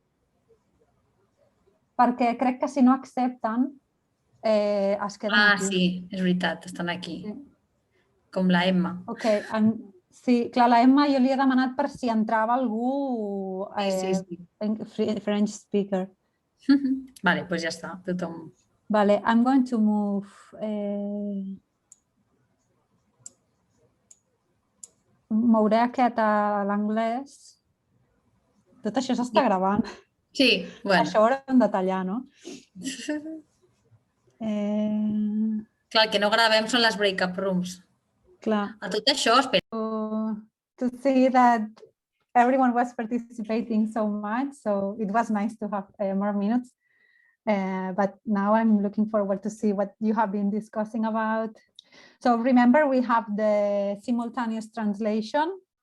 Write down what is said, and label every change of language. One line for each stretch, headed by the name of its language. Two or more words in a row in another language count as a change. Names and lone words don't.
Catalan: Perquè crec que si no accepten, es queden aquí. Sí, és veritat, estan aquí. Sí. Com la Emma. Ok, sí, clar, la Emma jo li he demanat per si entrava algú
English: French speaker.
Catalan: Vale, doncs ja està, tothom. Vale,
English: I'm going to move...
Catalan: Mouré aquest a l'anglès. Tot això s'està gravant. Sí, bueno. Això ho haurem de tallar, no? Clar, el que no gravem són les
English: breakout rooms.
Catalan: Clar. A tot això, espera.
English: To see that everyone was participating so much, so it was nice to have more minutes. But now I'm looking forward to see what you have been discussing about. So remember, we have the simultaneous translation.